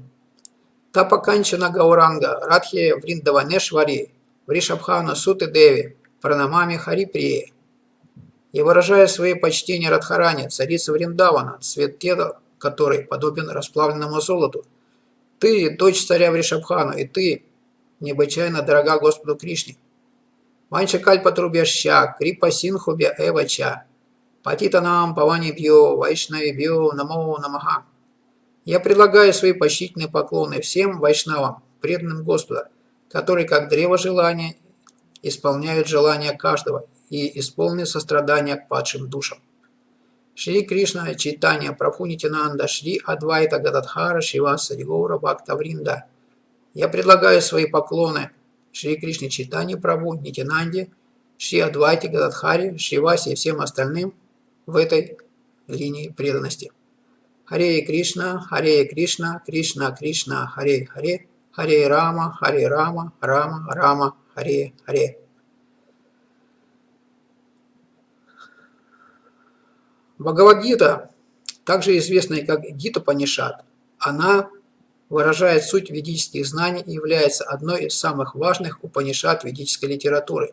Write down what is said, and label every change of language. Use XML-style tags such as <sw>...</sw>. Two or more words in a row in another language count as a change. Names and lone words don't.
<sa>तप्तकाञ्चन गौराङ्गि राधे वृन्दावनेश्वरि वृषभानु सुते देवि प्रणमामि हरिप्रिये.</sa> <ru>И выражая свои почтения Радхарани, царица Вриндавана, цвет тела которой подобен расплавленному золоту. Ты, дочь царя Вришабхану, и ты, необычайно дорога Господу Кришне.</ru> <sa>वाञ्छा कल्पतरुभ्यश्च कृपा सिन्धुभ्य एव च पतितानां पावनेभ्यो वैष्णवेभ्यो नमो नमः.</sa> <ru>Я предлагаю свои почтительные поклоны всем вайшнавам, преданным Господа, которые, как древо желания, исполняют желания каждого и исполнены сострадания к падшим душам. Шри Кришна Чайтанья Прабху Нитянанда Шри Адвайта Гададхара Шриваса Гаура Бхакта Вринда. Я предлагаю свои поклоны Шри Кришне Чайтанье Прабху Нитянанде, Шри Адвайте Гададхаре, Шривасе и всем остальным в этой линии преданности.</ru> <sa>हरे कृष्ण कृष्ण कृष्ण हरे हरे हरे राम राम राम हरे हरे.</sa> <ru>Бхагавад-гита, также известная как Гита Панишат, она выражает суть ведических знаний и является одной из самых важных Упанишат ведической литературы.</ru>